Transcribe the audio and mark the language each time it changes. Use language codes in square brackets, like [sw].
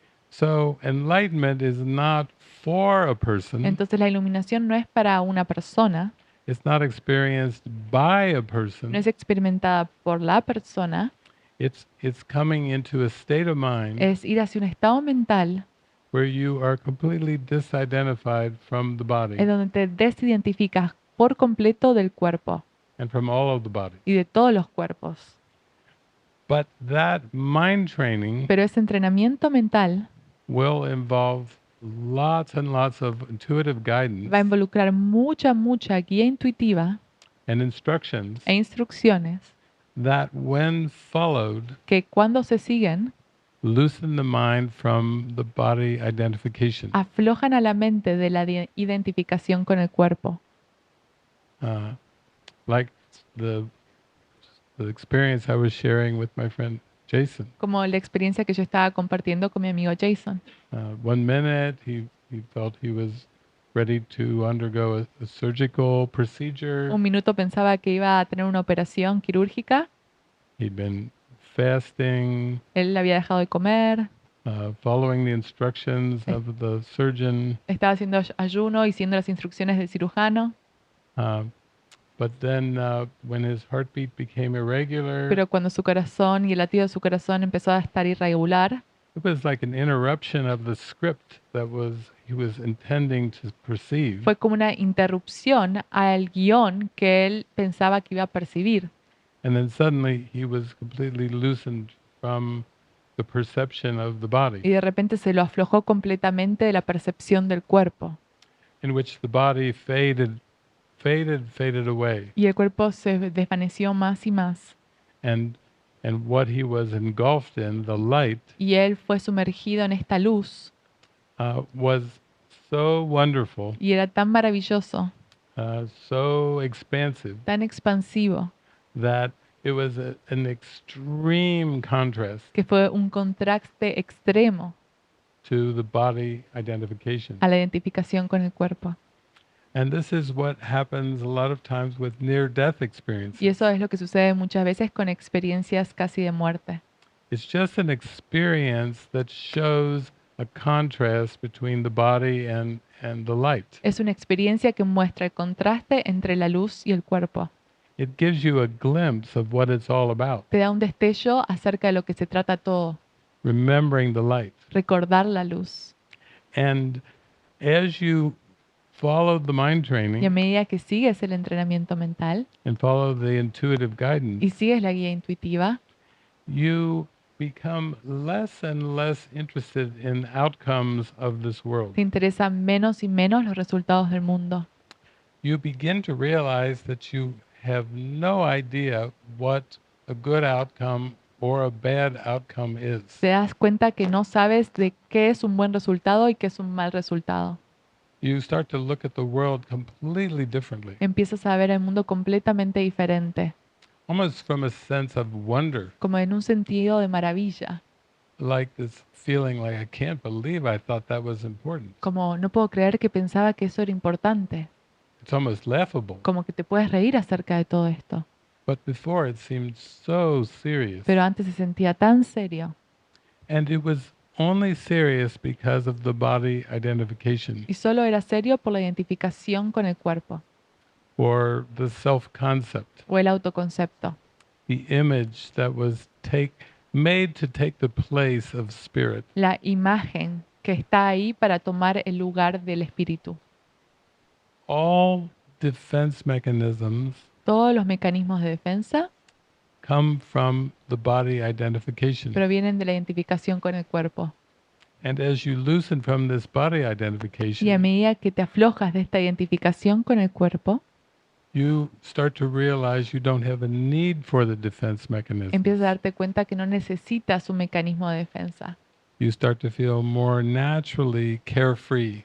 [en] So enlightenment is not for a person. [es] Entonces la iluminación no es para una persona, [en] It's not experienced by a person. [es] no es experimentada por la persona, [en] It's coming into a state of mind [es] es ir hacia un estado mental [en] where you are completely disidentified from the [es] en [en] body [es] donde te desidentificas por completo del cuerpo [en] and from all of the bodies. [es] y de todos los cuerpos. [en] But that mind training [es] Pero ese entrenamiento mental [en] will involve lots and lots of intuitive guidance [es] va a involucrar mucha guía intuitiva [en] and instructions [es] e instrucciones [en] that, when followed, [es] que cuando se siguen [en] loosen the mind from the body identification. [es] aflojan a la mente de la identificación con el cuerpo. [en] Like the experience I was sharing with my friend Jason. [es] Como la experiencia que yo estaba compartiendo con mi amigo Jason. [en] 1 minute he felt he was ready to undergo a surgical procedure. [es] Un minuto pensaba que iba a tener una operación quirúrgica. [en] He'd been fasting, [es] Él había dejado de comer, [en] following the instructions of the surgeon. [es] estaba haciendo ayuno y siguiendo las instrucciones del cirujano. [en] But then when his heartbeat became irregular, [es] Pero cuando su corazón y el latido de su corazón empezó a estar irregular, [en] it was like an interruption of the script that he was intending to perceive. [es] fue como una interrupción al guión que él pensaba que iba a percibir. [en] And then suddenly he was completely loosened from the perception of the [es] Y [en] body, [es] de repente se lo aflojó completamente de la percepción del cuerpo. [en] in which the body faded away. [es] Y el cuerpo se desvaneció más y más. [en] And what he was engulfed in, the light, [es] Y él fue sumergido en esta luz. [en] was so wonderful, [es] Y era tan maravilloso, [en] so expansive, [es] tan expansivo, [en] that it was an extreme contrast [es] que fue un contraste extremo [en] to the body identification. [es] a la identificación con el cuerpo. [en] And this is what happens a lot of times with near-death experiences. [es] Y eso es lo que sucede muchas veces con experiencias casi de muerte. [en] It's just an experience that shows a contrast between the body and the light. [es] Es una experiencia que muestra el contraste entre la luz y el cuerpo. [en] It gives you a glimpse of what it's all about, [es] Te da un destello acerca de lo que se trata todo, [en] remembering the light. [es] recordar la luz. [en] And as you follow the mind [es] Y a [en] training [es] medida que sigues el entrenamiento mental [en] and follow the intuitive [es] y [en] guidance, [es] sigues la guía intuitiva, [en] you become less and less interested in outcomes of this world. [es] te interesan menos y menos los resultados del mundo. [en] You begin to realize that you have no idea what a good outcome or a bad outcome is. [es] Te das cuenta que no sabes de qué es un buen resultado y qué es un mal resultado. [en] You start to look at the world completely differently, [es] Empiezas a ver el mundo completamente diferente, [en] almost from a sense of wonder, [es] como en un sentido de maravilla, [en] like this feeling like I can't believe I thought that was important. [es] como no puedo creer que pensaba que eso era importante, [en] It's almost laughable. [es] como que te puedes reír acerca de todo esto. [en] But before it seemed so serious. [es] Pero antes se sentía tan serio [en] And it was only serious because of the body identification [es] y solo era serio por la identificación con el cuerpo [en] or the self-concept, [es] o el autoconcepto, [en] the image that was made to take the place of spirit. [es] la imagen que está ahí para tomar el lugar del espíritu. [en] All defense mechanisms [es] Todos los mecanismos de defensa [en] come from the body identification. [es] provienen de la identificación con el cuerpo. [en] And as you loosen from this body [es] Y a [en] identification, [es] medida que te aflojas de esta identificación con el cuerpo, [en] you start to realize you don't have a need for the defense mechanism. [es] empiezas a darte cuenta que no necesitas un mecanismo de defensa. [en] You start to feel more naturally carefree,